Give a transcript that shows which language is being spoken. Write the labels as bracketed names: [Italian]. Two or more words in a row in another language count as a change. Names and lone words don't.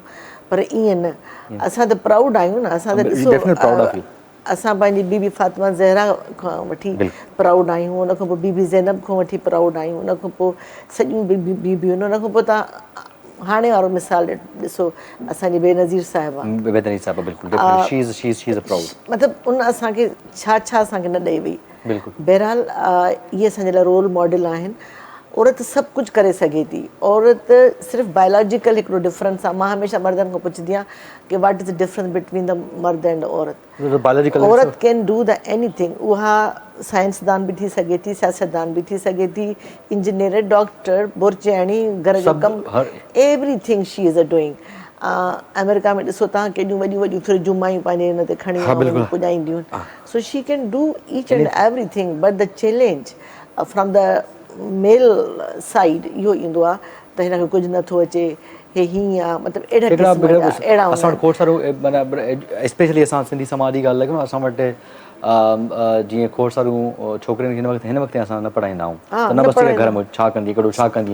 [Sindhi] पर ईअं न, असां त प्राउड आहियूं न। असां त ॾिसो, असां पंहिंजी बीबी फातिमा ज़हरा खां वठी प्राउड आहियूं, उन खां पोइ बीबी ज़ैनब खां वठी प्राउड आहियूं, उन खां पोइ सॼियूं बीबियूं, उन खां पोइ तव्हां हाणे वारो मिसाल ॾिसो, असांजी बेनज़ीर साहिबा, मतिलबु उन असांखे छा असांखे न ॾेई वई। बहरहाल इहे असांजे लाइ [English] role model [Sindhi] आहिनि। औरत सभु कुझु करे सघे थी। औरत सिर्फ़ु बायोलॉजिकल हिकिड़ो डिफरेंस आहे। मां हमेशह मर्दनि खां पुछंदी आहियां कि [English] what is the difference between the mard and aurat. aurat can do the anything. [Sindhi] उहा साइंसदान बि थी सघे थी, सियासतदान बि थी सघे थी, इंजीनियर, डॉक्टर, बुर्चियाणी, घर जो कमु, [English] everything she is a doing. [Sindhi] अमेरिका में ॾिसो तव्हां, केॾियूं वॾियूं वॾियूं फ्रिजूं मायूं पंहिंजे हिन ते खणी पुॼाईंदियूं आहिनि। [English] so she can do each and everything, but the challenge from the male side [Sindhi] इहो ईंदो आहे त हिनखे कुझु नथो अचे, हे हीअं आहे, मतिलबु अहिड़ा असां वटि खोड़ सारो, स्पेशली असां सिंधी समाज जी ॻाल्हि लॻो, असां वटि जीअं खोड़ सारियूं छोकिरियुनि खे हिन वक़्तु असां न पढ़ाईंदा आहियूं, त न बसि घर में छा कंदी, हिकिड़ो छा कंदी,